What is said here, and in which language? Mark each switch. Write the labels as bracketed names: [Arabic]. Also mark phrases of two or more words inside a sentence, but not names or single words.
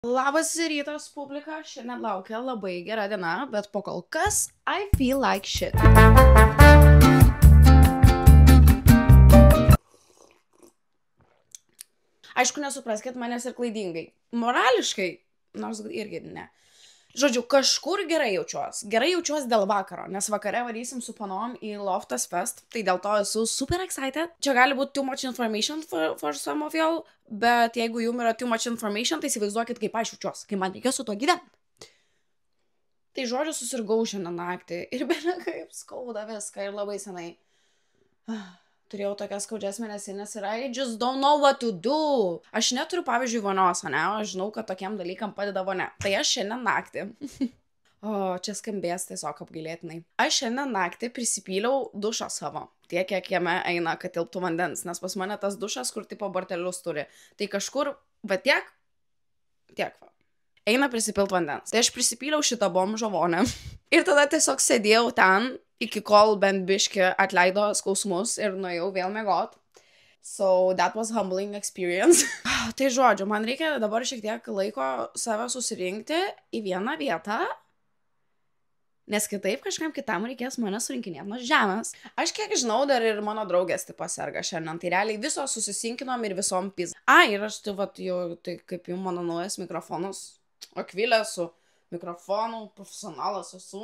[Lithuanian] Labas rytas, publika, šiandien laukia labai gera diena, bet po kol kas [English] I feel like shit. [Lithuanian] Aišku, nesupraskit manęs ir klaidingai. Morališkai, nors irgi ne. Žodžiu, kažkur gerai jaučiuos. Gerai jaučiuos dėl vakaro, nes vakare varysim su panom į Loftas Fest, tai dėl to esu [English] super excited. [Lithuanian] Čia gali būti [English] too much information for some of y'all, [Lithuanian] bet jeigu jums yra [English] too much information, [Lithuanian] tai įsivaizduokit, kaip aš jaučiuos, kai man reikės su tuo gyventi. Tai žodžiu, susirgau šiandien naktį ir bene kaip skauda viską ir labai senai. Turėjau tokias skaudžias mėnesinės ir [English] I just don't know what to do. [Lithuanian] Aš neturiu, pavyzdžiui, vonios, ne? Aš žinau, kad tokiam dalykam padeda vonia. Tai aš šiandien naktį. Čia skambės tiesiog apgailėtinai. Aš šiandien naktį prisipyliau dušą savo. Tiek, kiek jame eina, kad tilptų vandens. Nes pas mane tas dušas, kur tipo bartelius turi. Tai kažkur, va tiek va. Eina prisipilt vandens. Tai aš prisipyliau šitą bomžo vonę. Ir tada tiesiog sėdėjau ten, iki kol bent biški atleido skausmus ir nuėjau vėl miegot. [English] So that was humbling experience. [Lithuanian] Tai žodžiu, man reikia dabar šiek tiek laiko save susirinkti į vieną vietą, nes kitaip kažkam kitam reikės mane surinkinėti nuo žemės. Aš kiek žinau, dar ir mano draugės tipo serga šiandien, tai realiai visos susisinkinom ir visom piz. Ir aš tai vat jau, tai kaip jau mano naujas mikrofonus, Akvilė su mikrofonu, profesionalas esu.